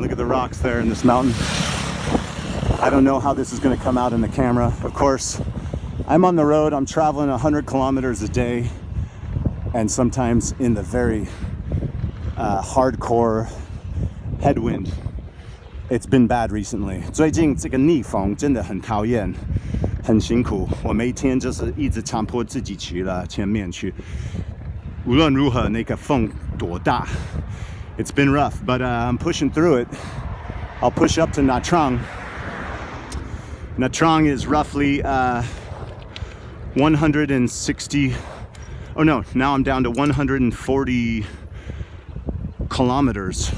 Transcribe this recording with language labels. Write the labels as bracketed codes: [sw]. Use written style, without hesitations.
[en] Look at the rocks there in this mountain. I don't know how this is going to come out in the camera. Of course, I'm on the road. I'm traveling 100 kilometers a day, and sometimes in the very hardcore headwind It's been bad recently. [zh] 最近这个逆风真的很讨厌，很辛苦。我每天就是一直强迫自己骑了前面去。无论如何，那个风多大 [en] ，It's been rough, but I'm pushing through it. I'll push up to Nha Trang. Nha Trang is roughly 160. Oh no, now I'm down to 140 kilometers.